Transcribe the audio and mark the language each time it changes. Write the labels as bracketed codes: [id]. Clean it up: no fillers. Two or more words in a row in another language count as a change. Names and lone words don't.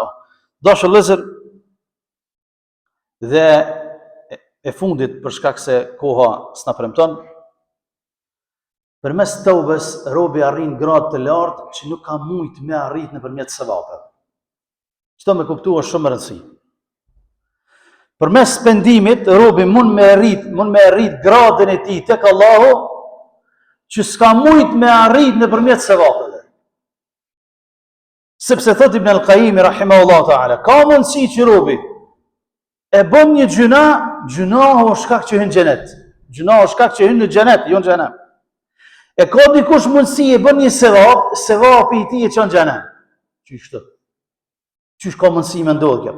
[sq] Dashur vëllezër, dhe e fundit për shkak se koha s'na premton, përmes tëubes robi arrin gradë të lartë që nuk ka mujt me arrit nëpërmjet sevapeve. Çdo me kuptuar shumë e rëndësi. Përmes pendimit robi mund me arrit gradën e tij tek Allahu që s'ka mujt me arrit nëpërmjet sevapeve. Sepse thot Ibn al-Qayyim [ar] رحمه الله تعالى, [sq] ka mundësi që robi e bën një gjunahu shkak që hyn xhenet. Gjunahu shkak që hyn në xhenet, jo në xhenem. E ka dikush mundësi e bën një sevapi i tij e çon xhenem. Qysh këtë? Qysh ka mundësi me ndodhë kjo?